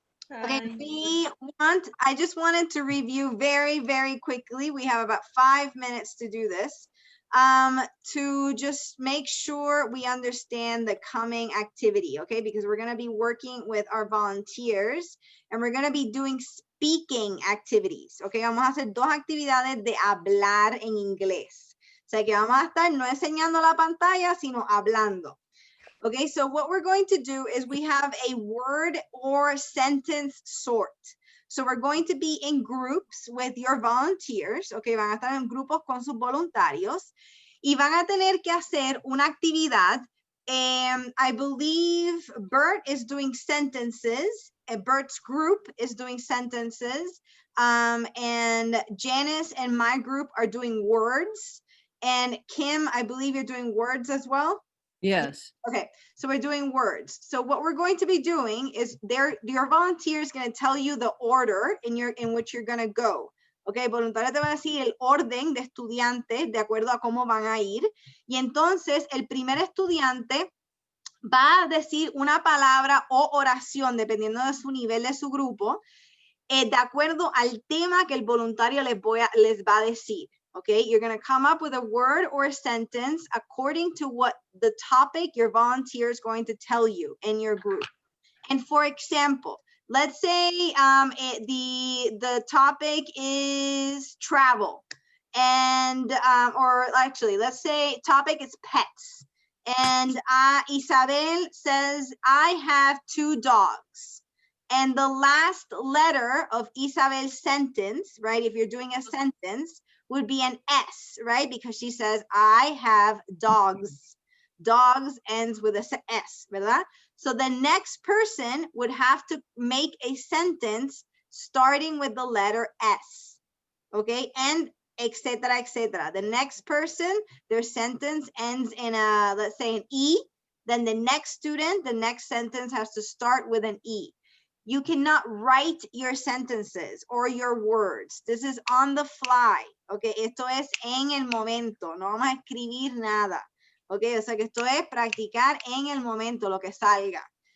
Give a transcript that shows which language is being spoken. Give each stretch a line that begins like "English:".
English: Okay, I just wanted to review very, very quickly. We have about 5 minutes to do this. To just make sure we understand the coming activity, okay? Because we're going to be working with our volunteers and we're going to be doing speaking activities, okay?
Spanish: Vamos a hacer 2 actividades de hablar en inglés. O sea que vamos a estar no enseñando la pantalla, sino hablando.
English: Okay, so what we're going to do is we have a word or sentence sort. So we're going to be in groups with your volunteers.
Spanish: Okay, van a estar en grupos con sus voluntarios y van a tener que hacer una actividad.
English: I believe Bert is doing sentences. Bert's group is doing sentences. And Janice and my group are doing words. And Kim, I believe you're doing words as well. Yes. Okay, so we're doing words. So what we're going to be doing is your volunteer is going to tell you the order in which you're going to go.
Spanish: Okay, voluntario te va a decir el orden de estudiantes de acuerdo a cómo van a ir. Y entonces el primer estudiante va a decir una palabra o oración dependiendo de su nivel de su grupo, de acuerdo al tema que el voluntario les va a decir.
English: Okay, you're going to come up with a word or a sentence according to what the topic your volunteer is going to tell you in your group. And for example, let's say the topic is travel. And, or actually, let's say topic is pets. And Isabel says, I have 2 dogs. And the last letter of Isabel's sentence, right? If you're doing a sentence, would be an S, right? Because she says, I have dogs. Dogs ends with a S,
Spanish: ¿verdad?
English: So the next person would have to make a sentence starting with the letter S, okay? And etc., etc. The next person, their sentence ends in a, let's say an E. Then the next student, the next sentence has to start with an E. You cannot write your sentences or your words. This is on the fly.
Spanish: Okay, esto es en el momento. No vamos a escribir nada. Okay, o sea que esto es practicar en el momento lo que salga.